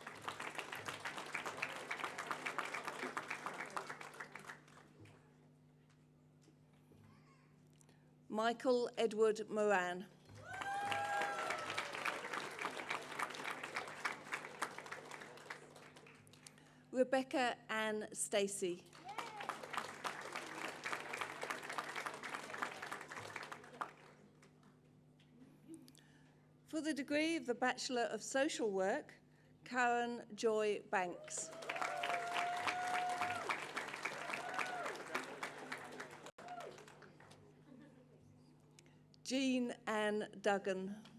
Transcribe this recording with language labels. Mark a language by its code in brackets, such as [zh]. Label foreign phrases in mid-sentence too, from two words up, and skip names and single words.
[en] Michael Edward Moran. Rebecca Ann Stacey. For the degree of the Bachelor of Social Work, Karen Joy Banks. Jean Ann Duggan.